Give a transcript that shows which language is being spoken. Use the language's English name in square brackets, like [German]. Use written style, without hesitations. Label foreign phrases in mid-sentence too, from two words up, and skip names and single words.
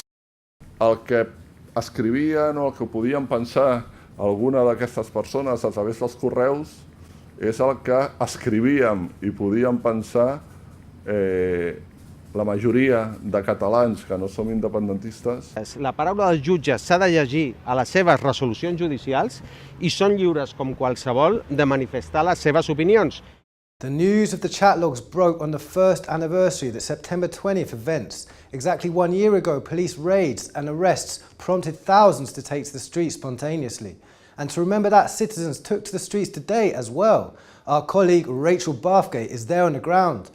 [Catalan] El que escrivien o el que podien pensar alguna d'aquestes persones a través dels correus és el que escrivíem i podíem pensar la majoria de catalans que no som independentistes. La paraula dels jutges s'ha de llegir a les seves resolucions judicials i són lliures com qualsevol de manifestar les seves opinions. [English] The news of the chat logs broke on the first anniversary of the September 20th events. Exactly 1 year ago, police raids and arrests prompted thousands to take to the streets spontaneously. And to remember that, citizens took to the streets today as well. Our colleague Rachel Bathgate is there on the ground.